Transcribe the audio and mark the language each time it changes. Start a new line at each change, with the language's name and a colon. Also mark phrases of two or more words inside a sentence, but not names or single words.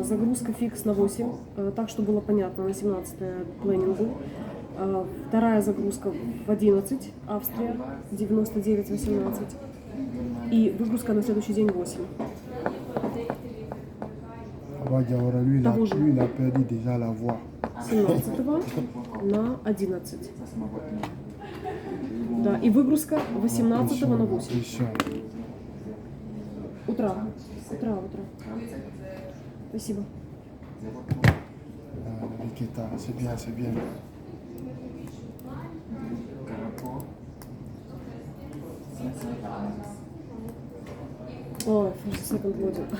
Russian: Загрузка фикс на 8, так что было понятно, на 17-е планингу. Вторая загрузка в 11, Австрия, 99-18. И выгрузка на следующий день 8.
French: Lui, il a perdu déjà la voix.
Russian: 17 на 11. Да, и выгрузка 18 на 8. Утро. Спасибо. Никита,
French: c'est bien, c'est bien.
English: Oh, first second module.